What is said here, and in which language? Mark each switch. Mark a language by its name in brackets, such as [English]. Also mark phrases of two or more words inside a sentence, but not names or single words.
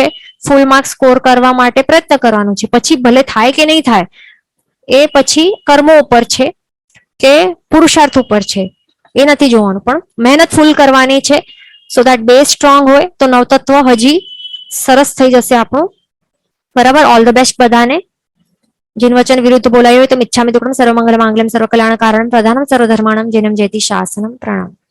[English] full marks score [Gujarati] કરવા માટે પ્રયત્ન કરવાનો છે. પછી ભલે થાય કે નહીં થાય, એ પછી કર્મો ઉપર છે કે પુરુષાર્થ ઉપર છે, એ નથી જોવાનું, પણ મહેનત ફૂલ કરવાની છે. [English] So that base strong [Gujarati] હોય તો નવતત્વ હજી સરસ થઈ જશે આપણું. બરાબર. [English] All the best [Gujarati] બધાને. જિન વચન વિરુદ્ધ બોલાયો તો [Prakrit languages] मिच्छामि दुक्कडम [Sanskrit] सर्वमंगल मांगल्यम सर्वकल्याण कारण प्रधानम सर्वधर्माणम जिनम जयति शासनम. प्रणाम.